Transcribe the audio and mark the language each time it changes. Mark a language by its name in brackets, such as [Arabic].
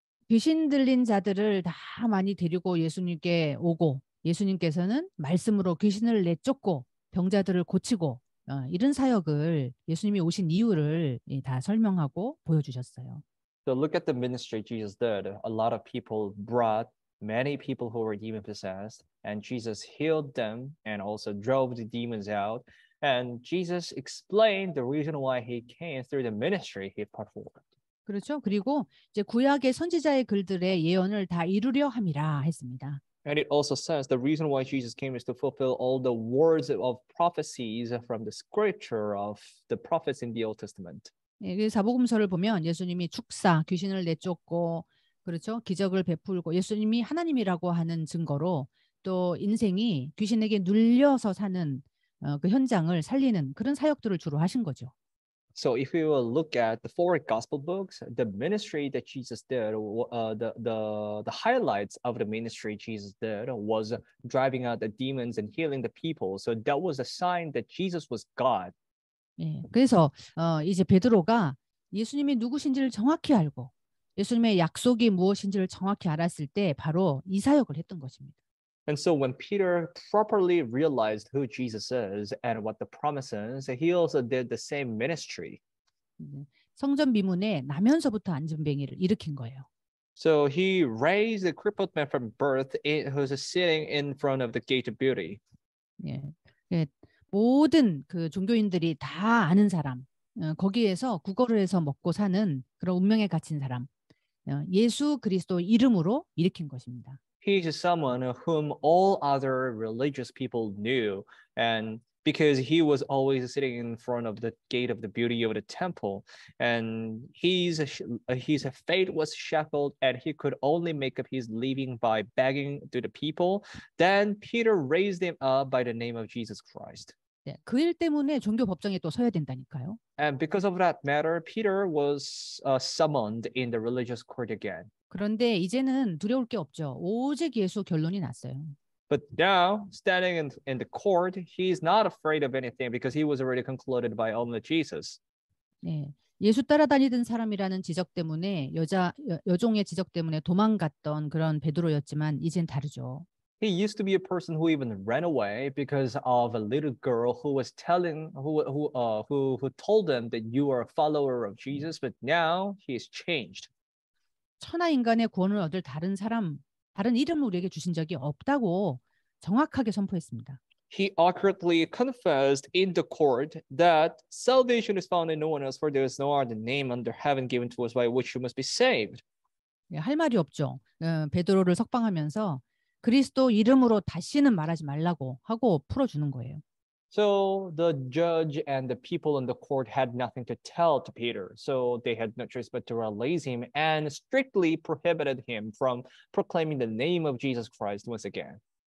[Korean] 귀신 들린 자들을 다 많이 데리고 예수님께 오고 예수님께서는 말씀으로 귀신을 내쫓고 병자들을 고치고 이런 사역을 예수님이 오신 이유를 다 설명하고 보여주셨어요. [English] So look at the ministry Jesus did. A lot of people brought many people who were demon possessed, and Jesus healed them and also drove the demons out. And Jesus explained the reason why he came through the ministry he performed. [Korean] 그렇죠. 그리고 이제 구약의 선지자의 글들의 예언을 다 이루려 함이라 했습니다. [English] And it also says the reason why Jesus came is to fulfill all the words of prophecies from the scripture of the prophets in the Old Testament. [Korean] 예, 사복음서를 보면 예수님이 축사, 귀신을 내쫓고 그렇죠. 기적을 베풀고 예수님이 하나님이라고 하는 증거로 또 인생이 귀신에게 눌려서 사는 그 현장을 살리는 그런 사역들을 주로 하신 거죠. [English] So if we will look at the four gospel books, the ministry that Jesus did, the highlights of the ministry Jesus did was driving out the demons and healing the people. So that was a sign that Jesus was God. [Korean] 예, 그래서 이제 베드로가 예수님이 누구신지를 정확히 알고 예수님의 약속이 무엇인지를 정확히 알았을 때 바로 이 사역을 했던 것입니다. [English] And so when Peter properly realized who Jesus is and what the promise is, he also did the same ministry. [Korean] 성전 비문에 나면서부터 안전뱅이를 일으킨 거예요. [English] So he raised the crippled man from birth who's sitting in front of the gate of beauty. [Korean] 예, 예, 모든 그 종교인들이 다 아는 사람, 거기에서 구걸을 해서 먹고 사는 그런 운명에 갇힌 사람, 예수 그리스도 이름으로 일으킨 것입니다. [English] He is someone whom all other religious people knew, and because he was always sitting in front of the gate of the beauty of the temple, and his fate was shackled, and he could only make up his living by begging to the people. Then Peter raised him up by the name of Jesus Christ. [Korean] 네, 그 일 때문에 종교 법정에 또 서야 된다니까요. [English] And because of that matter, Peter was summoned in the religious court again. [Korean] 그런데 이제는 두려울 게 없죠. 오직 예수 결론이 났어요. [English] But now, standing in the court, he's not afraid of anything because he was already concluded by only Jesus. [Korean] 네, 예수 따라다니던 사람이라는 지적 때문에 여종의 지적 때문에 도망갔던 그런 베드로였지만 이젠 다르죠. [English] He used to be a person who even ran away because of a little girl who was who told them that you are a follower of Jesus, but now he is changed. [Korean] 천하 인간의 구원을 얻을 다른 이름을 우리에게 주신 적이 없다고 정확하게 선포했습니다. [English] He accurately confessed in the court that salvation is found in no one else, for there is no other name under heaven given to us by which you must be saved. [Korean] 할 말이 없죠. 베드로를 석방하면서 그리스도 이름으로 다시는 말하지 말라고 하고 풀어주는 거예요. [English] So the judge and the people in the court had nothing to tell to Peter. So they had no choice but to release him and strictly prohibited him from proclaiming the name of Jesus Christ once again.